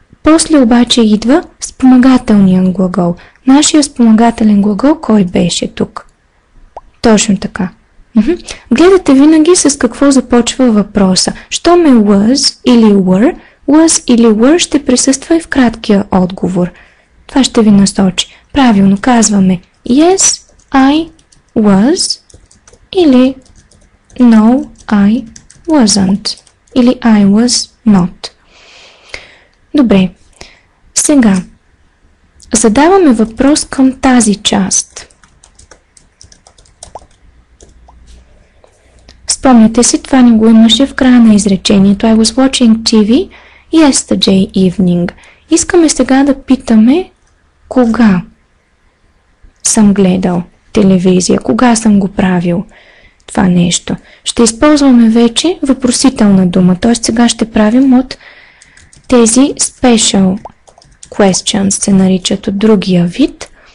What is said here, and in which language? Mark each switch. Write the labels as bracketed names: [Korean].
[Bulgarian] После обаче идва спомагателният глагол. Нашия спомагателен глагол кой беше тук? Точно така. Гледате винаги с какво започва въпроса. Щом е was или were ще присъства и в краткия отговор. Това ще ви насочи. Правилно казваме [English] yes, I was или no, I wasn't или I was not. [Bulgarian] Добре. Сега задаваме въпрос към тази част. Спомняте си, това ни го имаше в края на изречението. [English] I was watching TV yesterday evening. [Bulgarian] Искаме сега да питаме кога съм гледал телевизия, кога съм го правил това нещо. Ще използваме вече въпросителна дума, т.е. сега ще правим от тези special questions, се наричат от другия вид.